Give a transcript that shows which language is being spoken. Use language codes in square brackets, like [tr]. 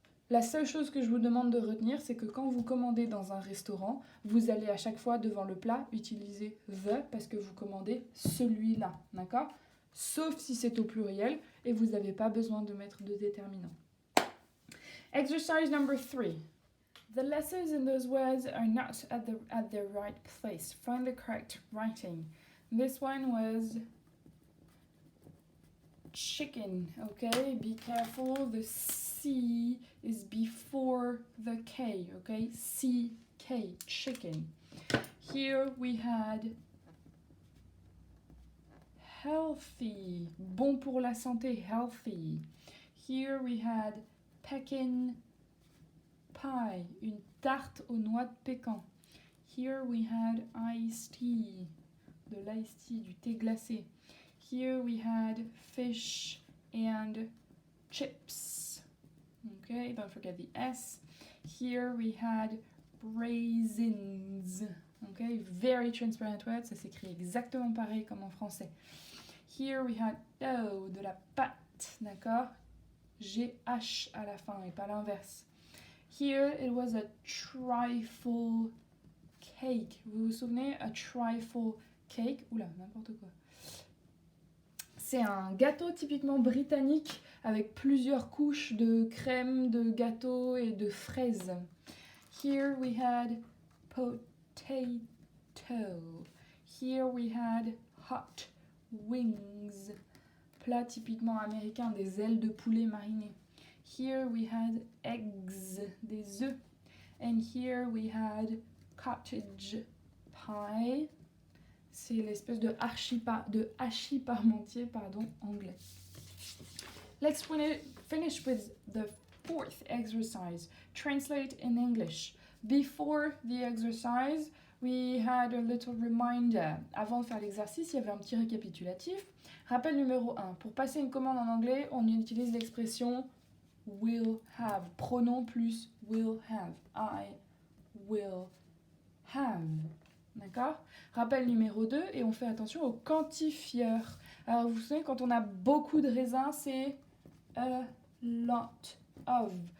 [fr] La seule chose que je vous demande de retenir, c'est que quand vous commandez dans un restaurant, vous allez à chaque fois devant le plat utiliser the parce que vous commandez celui-là, d'accord? Sauf si c'est au pluriel et vous n'avez pas besoin de mettre de déterminant. [en] Exercise number 3. The letters in those words are not at the right place. Find the correct writing. This one was chicken, okay? Be careful, the C is before the K, okay? C-K, chicken. Here we had healthy, [fr] bon pour la santé, [en] healthy. Here we had pecan pie, [fr] une tarte aux noix de pécan. [en] Here we had iced tea, de l'iced tea, [fr] du thé glacé. [en] Here we had fish and chips. Okay, don't forget the S. Here we had raisins. [fr] Okay, [en] very transparent word, [fr] ça s'écrit exactement pareil comme en français. [en] Here we had dough, [fr] de la pâte, d'accord? G-H à la fin et pas l'inverse. [en] Here it was a trifle cake. [fr] Vous vous souvenez? [en] A trifle cake. [fr] Oula, n'importe quoi. C'est un gâteau typiquement britannique avec plusieurs couches de crème, de gâteau et de fraises. [en] Here we had potato. Here we had hot wings. [fr] Plat typiquement américain, des ailes de poulet marinées. [en] Here we had eggs, [fr] des œufs. [en] And here we had cottage pie. [fr] C'est l'espèce de hachis parmentier anglais. [en] Let's finish with the fourth exercise. Translate in English. Before the exercise, we had a little reminder. [fr] Avant de faire l'exercice, il y avait un petit récapitulatif. Rappel numéro 1. Pour passer une commande en anglais, on utilise l'expression [en] will have. [fr] Pronom plus [en] will have. I will have. [fr] D'accord? Rappel numéro 2, et on fait attention au quantifieur. Alors vous savez, quand on a beaucoup de raisins, c'est [en] a lot of.